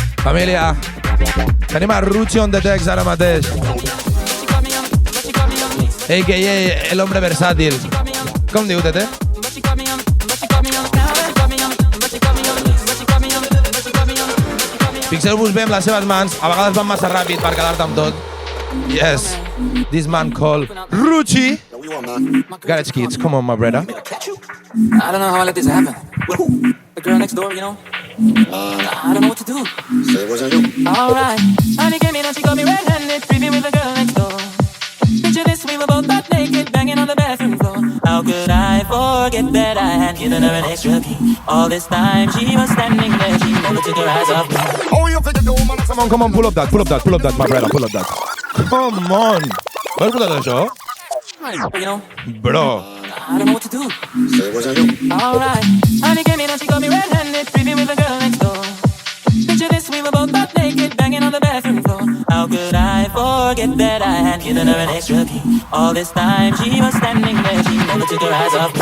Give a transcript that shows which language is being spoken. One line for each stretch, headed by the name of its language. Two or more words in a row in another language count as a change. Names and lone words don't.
Catalan: Família, tenim a Ruxi
English: on the decks
Catalan: ara mateix. A.K.A.
Spanish: el hombre
Catalan: versàtil. Com diu, Tete? Fixeu-vos bé amb les seves mans, a vegades van massa ràpid per quedar-te amb tot.
English: Yes, this man called Ruxi. KIDDS, kids, come on, my brother. I don't know how I let this happen. The girl next door, you know. I don't know what to do. Say it wasn't you. Alright, honey came in and she got me red-handed, creepy with the girl next door. Picture this, we were both butt naked, banging on the bathroom floor. How could I forget that I had given her an extra key? All this time she was standing there, she never took her eyes off me. Oh, you figure the woman. Come on, pull up that, my brother, pull up that. Come on.
Catalan: Vas escoltar això?
English: You know, Bro. I don't know what to do. Say it wasn't you. Alright, honey came in and she got me red-handed, creepy with the girl next door. Picture this, we were both butt naked, banging on the bathroom floor. How could I forget that I had given her an extra key? All this time she was standing there, she never took her eyes off me.